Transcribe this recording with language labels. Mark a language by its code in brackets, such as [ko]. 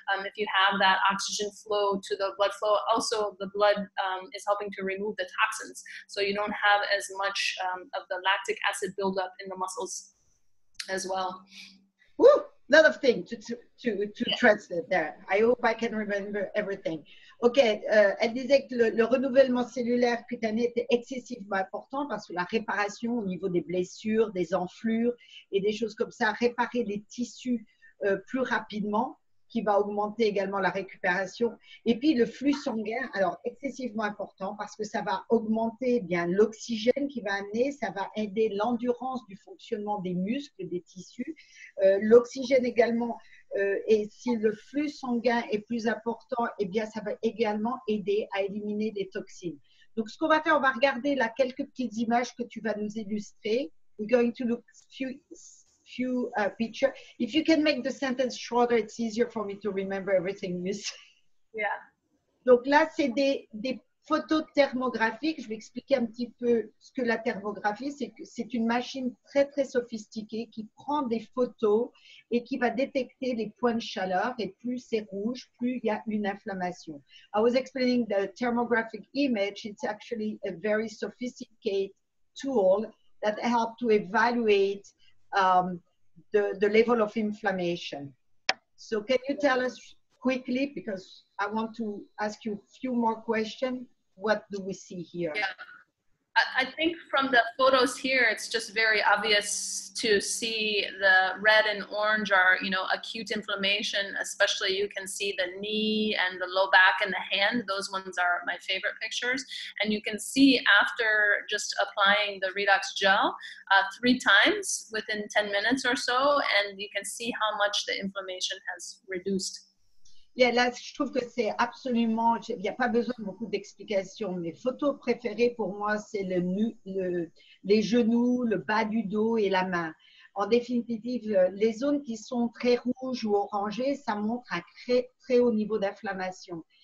[en] If you have that oxygen flow to the blood flow, also the blood is helping to remove the toxins, so you don't have as much of the lactic acid buildup in the muscles as well. Woo! Lot of things to translate there. I hope I can remember everything. [fr] Ok, elle disait que le renouvellement cellulaire cutané était excessivement important parce que la réparation au niveau des blessures, des enflures et des choses comme ça, réparer les tissus plus rapidement, qui va augmenter également la récupération. Et puis le flux sanguin, alors excessivement important parce que ça va augmenter bien l'oxygène qui va amener, ça va aider l'endurance du fonctionnement des muscles, des tissus. L'oxygène également, et si le flux sanguin est plus important, eh bien ça va également aider à éliminer des toxines. Donc ce qu'on va faire, on va regarder là quelques petites images que tu vas nous illustrer. [en] We're going to look few pictures. If you can make the sentence shorter, it's easier for me to remember everything you say. Yeah. [fr] Donc là, c'est des photo thermographique. Je vais expliquer un petit peu ce que la thermographie, c'est que c'est une machine très, très sophistiquée qui prend des photos et qui va détecter les points de chaleur. Et plus c'est rouge, plus il y a une inflammation. [en] I was explaining the thermographic image. It's actually a very sophisticated tool that helps to evaluate the level of inflammation. So can you tell us quickly, because I want to ask you a few more questions, what do we see here? Yeah. I think from the photos here, it's just very obvious to see the red and orange are, you know, acute inflammation, especially you can see the knee and the low back and the hand. Those ones are my favorite pictures. And you can see after just applying the Redox gel 3 times within 10 minutes or so, and you can see how much the inflammation has reduced. [fr] Yeah, là, je trouve que c'est absolument, il n'y a pas besoin de beaucoup d'explications. Mes photos préférées pour moi, c'est les genoux, le bas du dos et la main. En définitive, les zones qui sont très rouges ou orangées, ça montre un très, très haut niveau d'inflammation.